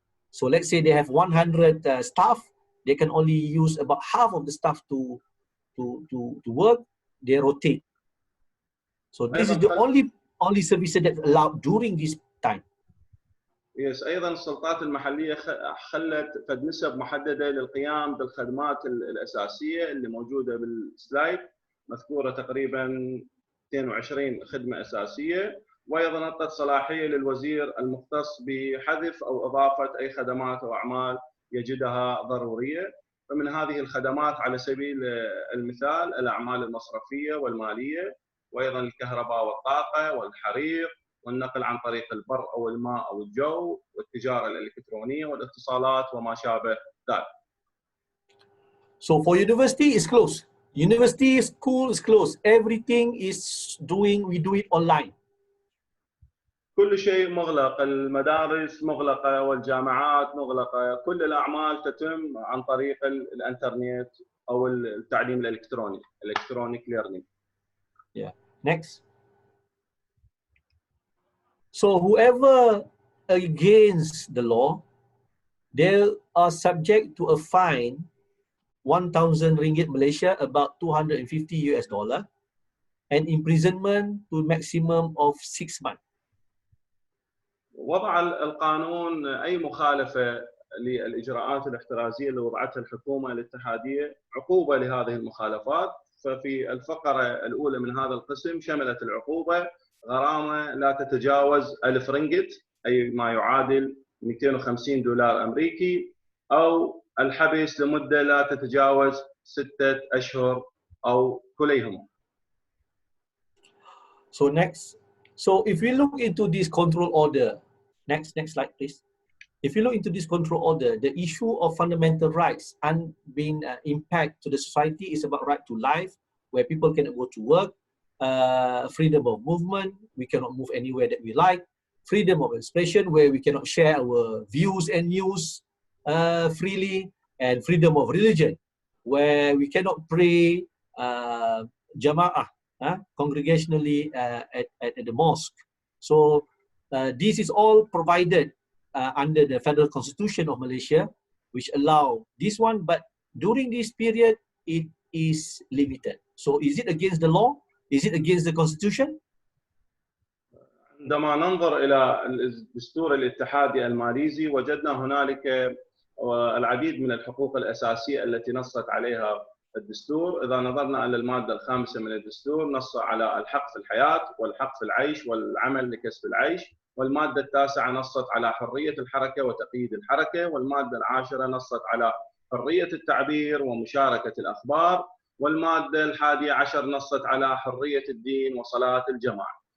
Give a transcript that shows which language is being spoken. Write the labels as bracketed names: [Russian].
[English] So let's say they have 100 staff, they can only use about half of the staff to work, they rotate. So this is the only services that allowed during this time. Yes, [Arabic] أيضا السلطات المحلية خلت فد نسب محددة للقيام بالخدمات الأساسية اللي موجودة بالسلايد، مذكورة تقريبا 22 خدمة أساسية، وأيضا أعطت صلاحية للوزير المختص بحذف أو إضافة أي خدمات أو أعمال يجدها ضرورية. فمن هذه الخدمات على سبيل المثال الأعمال المصرفية والمالية، وأيضا الكهرباء والطاقة والحريق والنقل عن طريق البر أو الماء أو الجو والتجارة الإلكترونية والاتصالات وما شابه ذلك. [English] So for university is closed. University, school is closed. Everything is we do it online. [Arabic] كل شيء مغلق، المدارس مغلقة والجامعات مغلقة، كل الأعمال تتم عن طريق الإنترنت أو التعليم الإلكتروني، [English] electronic learning. Yeah. Next. So whoever against the law, they are subject to a fine 1,000 ringgit Malaysia, about $250 US, and imprisonment to maximum of 6 months. [Arabic] وضع القانون أي مخالفة للإجراءات الاحترازية اللي وضعتها الحكومة الاتحادية عقوبة لهذه المخالفات. ففي الفقرة الأولى من هذا القسم شملت العقوبة غرامة لا تتجاوز 1000 رنجت، أي ما يعادل $250 أمريكي، أو الحبس لمدة لا تتجاوز 6 أشهر أو كليهما. [English] So next. So if we look into this control order, next slide, please. If you look into this control order, the issue of fundamental rights and being impact to the society is about right to life, where people cannot go to work, freedom of movement, we cannot move anywhere that we like, freedom of expression, where we cannot share our views and news freely, and freedom of religion, where we cannot pray Jamaah congregationally at the mosque. So this is all provided under the Federal Constitution of Malaysia, which allow this one, but during this period, it is limited. So is it against the law? Is it against the Constitution? [Arabic] عندما ننظر إلى الدستور الاتحادي الماليزي وجدنا هنالك العديد من الحقوق الأساسية التي نصت عليها الدستور. إذا نظرنا إلى المادة الخامسة من الدستور نص على الحق في الحياة والحق في العيش والعمل لكسب العيش، والمادة التاسعة نصت على حرية الحركة وتقييد الحركة، والمادة العاشرة نصت على حرية التعبير ومشاركة الأخبار، والمادة الحادية عشر نصت على حرية الدين وصلاة الجماعة.